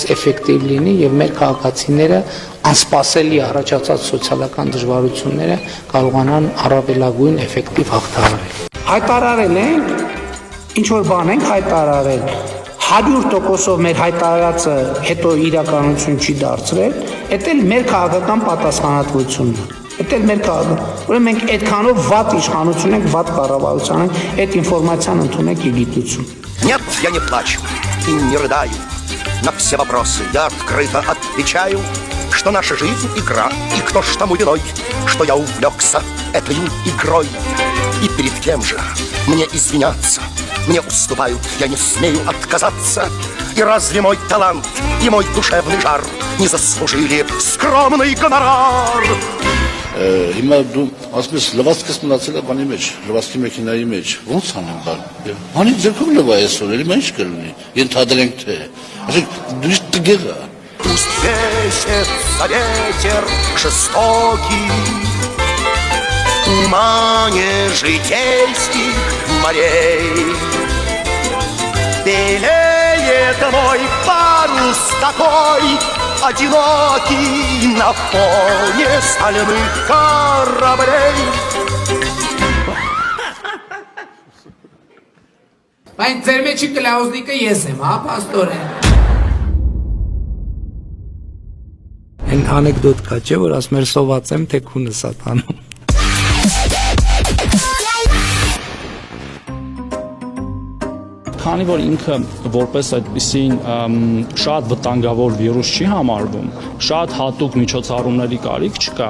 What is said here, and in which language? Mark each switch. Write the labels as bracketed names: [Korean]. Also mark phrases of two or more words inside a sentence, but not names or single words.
[Armenian] էֆեկտիվ լինի եւ մեր քաղաքացիները անսպասելի առաջացած սոցիալական դժվարությունները կարողանան առավելագույն էֆեկտիվ հաղթահարել։ Հայտարարել ենք, ինչ որ բան ենք հայտարարել, 100%-ով մեր հայտարարածը հետո իրականություն չի դարձրել, դա էլ մեր քաղաքական պատասխանատվությունն է։ Դա էլ մեր քաղաքական, ուրեմն մենք այդքանով վատ իշխանություն ենք, վատ կառավարություն ենք, այդ ինֆորմացիան ընդունեք ի գիտություն։ [Russian] Нет, я не плачу и не рыдаю. На все вопросы я открыто отвечаю, что наша жизнь игра, и кто ж тому виной, что я увлекся этой игрой. И перед кем же мне извиняться? Мне уступают, я не смею отказаться. И разве мой талант и мой душевный жар не заслужили скромный гонорар? [Armenian] Հիմա դու ասես լվացքս մնացել է բանի մեջ, լվացքի մեքենայի մեջ, ո՞նց անեմ բան։ Հանի ձերքում լվա այսօր, էլի ինչ կլինի։ Ենթադրենք թե, ասեք դու տգեղա։ [Russian] Пусть весится ветер жестокий в тумане житейских морей. Белеет мой парус такой, одинокий на фоне стальных кораблей. [Armenian] Բայց ձեր մեջի կլաուզնիկը ես եմ, հա, պաստորեն։ Այն անեկդոտ կա, չէ, որ ասում էր սոված եմ, թե քունը սատանում։ Քանի որ ինքը որպես այդպիսին շատ վտանգավոր վիրուս չի համարվում, շատ հատուկ միջոցառումների կարիք չկա։